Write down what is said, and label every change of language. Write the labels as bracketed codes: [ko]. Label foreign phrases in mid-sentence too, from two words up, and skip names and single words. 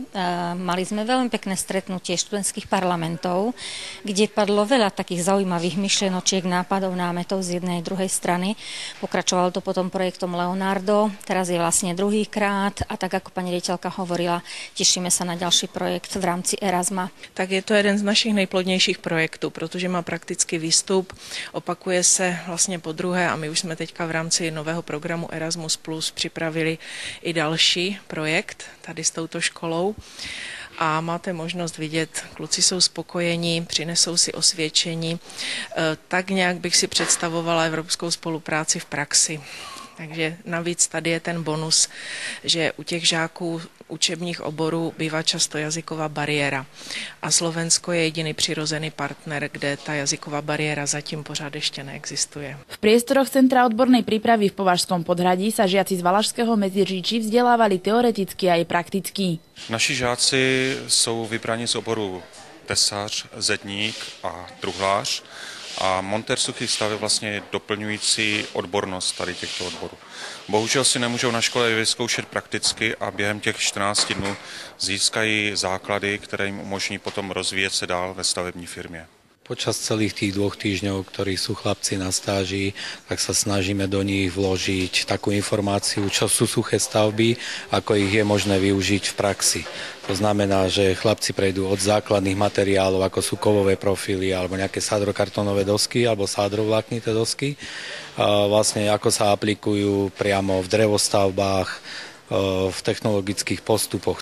[sk] Mali sme veľmi pekné stretnutie študentských parlamentov, kde padlo veľa takých zaujímavých myšlienočiek, nápadov, námetov z jednej a druhej strany. Pokračovalo to potom projektom Leonardo, teraz je vlastne druhýkrát a tak ako pani riaditeľka hovorila, tešíme sa na ďalší projekt v rámci Erasma. [cs] Tak je to jeden z našich nejplodnějších projektů, protože má praktický výstup, opakuje se vlastně po druhé a my už jsme teďka v rámci nového programu Erasmus Plus připravili i další projekt tady s touto školou. A máte možnost vidět, kluci jsou spokojení, přinesou si osvědčení. Tak nějak bych si představovala evropskou spolupráci v praxi. Takže navíc tady je ten bonus, že u těch žáků učebních oborů bývá často jazyková bariéra. A Slovensko je jediný přirozený partner, kde ta jazyková bariéra zatím pořád ještě neexistuje. [sk] V priestoroch Centra odbornej prípravy v Považskom Podhradí sa žiaci z Valašského Medziříčí vzdelávali teoreticky aj prakticky. [cs] Naši žáci jsou vybraní z oboru tesař, zedník a truhlář. A montér suchých staveb vlastně je doplňující odbornost tady těchto odborů. Bohužel si nemůžou na škole vyzkoušet prakticky a během těch 14 dnů získají základy, které jim umožní potom rozvíjet se dál ve stavební firmě. [sk] Počas celých tých 2 týždňov, ktorí sú chlapci na stáži, tak sa snažíme do nich vložiť takú informáciu, čo sú suché stavby, ako ich je možné využiť v praxi. To znamená, že chlapci prejdú od základných materiálov, ako sú kovové profily, alebo nejaké sádrokartónové dosky, alebo sádrovláknité dosky, vlastne ako sa aplikujú priamo v drevostavbách, v technologických postupoch.